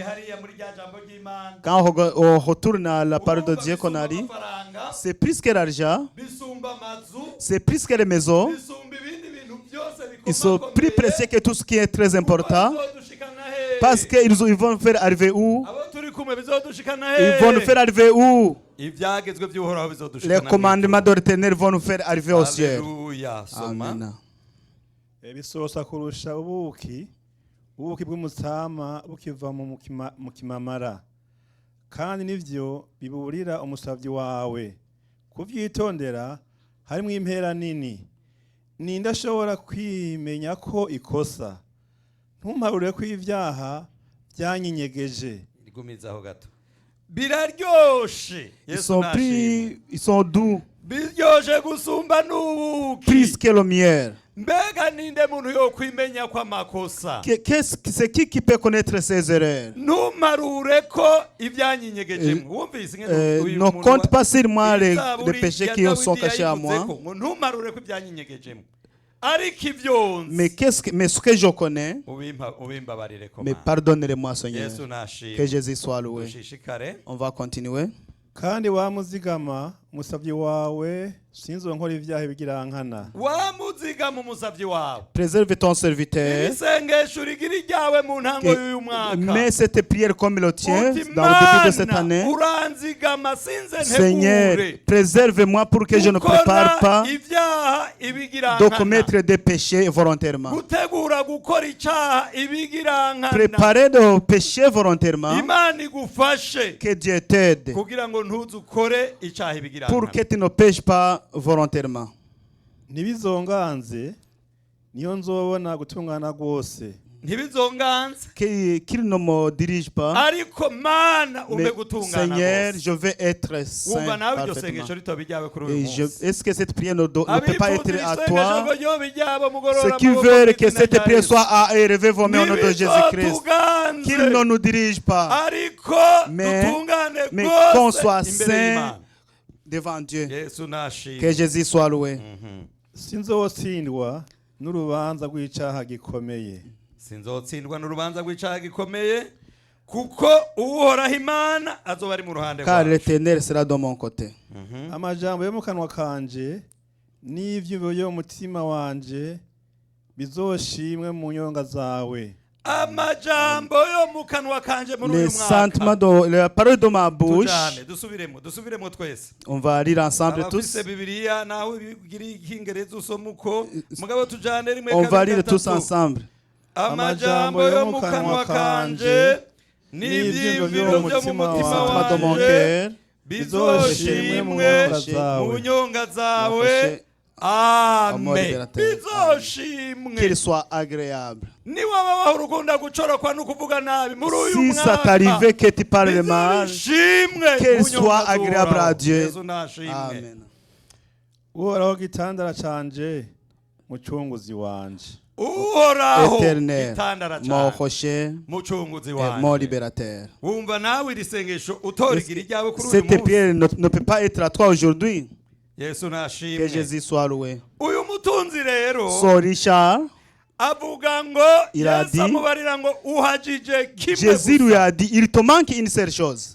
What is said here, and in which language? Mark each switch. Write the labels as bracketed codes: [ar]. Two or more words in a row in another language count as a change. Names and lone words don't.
[fr] Quand on retourne à la parole de Dieu qu'on a dit, c'est plus que l'argent, c'est plus que les maisons. Ils sont plus précieux que tout ce qui est très important. Parce qu'ils vont nous faire arriver où? Ils vont nous faire arriver où? Les commandements de l'Éternel vont nous faire arriver au ciel. Amen. [rn] Ebisosa kurusha ubuki bw'umutsama bukiva mu kimamara kandi nivyo biburira umusavyi wawe kuvyitondera harimo impera nini ninde ashobora kwimenya ko ikosa ntumparure ko ivyaha byanyinyegeje igumizaho gato biraryoshe [fr] ils sont doux [rn] biryoshe gusumba n'ubuki [fr] plus que le miel. [rn] Mbega ninde muntu yo kwimenya kwa makosa [fr] c'est qui peut connaître ses erreurs? [rn] Ntumarure ko ibyanyinyegeje wumvise [fr] ne compte pas sur moi les péchés qui sont cachés à moi. [rn] Ntumarure ko ibyanyinyegeje [fr] mais ce que je connais, mais pardonnez-moi Seigneur. Que Jésus soit loué. On va continuer. [rn] Kandi wamuzigama musavyi wawe sinzo nkora ivyaha bigirankana. Wamuzigama [fr] Préserve ton serviteur. Mets cette prière comme le tien dans le début de cette année. Seigneur, préserve-moi pour que je ne prépare pas de commettre des péchés volontairement. Préparer de pécher volontairement. Que Dieu t'aide pour que tu ne pêches pas volontairement. [rn] Ntibizonganze niyo nzobona gutungana rwose. [fr] Qu'il ne me dirige pas. Mais Seigneur, je veux être saint parfaitement. Est-ce que cette prière ne peut pas être à toi? Ceux qui veulent que cette prière soit à élever vos mains au nom de Jésus-Christ. Qu'il ne nous dirige pas. Mais qu'on soit saint devant Dieu. Que Jésus soit loué. [rn] Sinzotsindwa n'urubanza rw'icaha gikomeye. Sinzotsindwa n'urubanza rw'icaha gikomeye kuko uhoraho Imana azoba ari mu ruhande rwawe. [fr] Car l'Éternel sera de mon côté. [rn] Amajambo yo mu kanwa kanje n'ivyiyumviro byo mu mutima wanje bizoshimwe mu nyonga zawe. Amajambo yo mu kanwa kanje muri uyu mwaka. [fr] Les sentiments de la parole de ma bouche. [rn] Dusubiremo twese. [fr] On va lire ensemble tous. On va lire tous ensemble. [rn] Amajambo yo mu kanwa kanje n'ivyiyumviro byo mu mutima wanje bizoshimwe mu nyonga zawe. Amen. [fr] Qu'il soit agréable. Si ça t'arrive que tu parles mal, qu'il soit agréable à Dieu. Amen. [rn] Uhoraho gitandara canje mucunguzi wanje. [fr] Éternel, mon rocher, mon libérateur. Cette prière ne peut pas être à toi aujourd'hui. Que Jésus soit loué. So Richard, il a dit, Jésus lui a dit, il te manque une seule chose.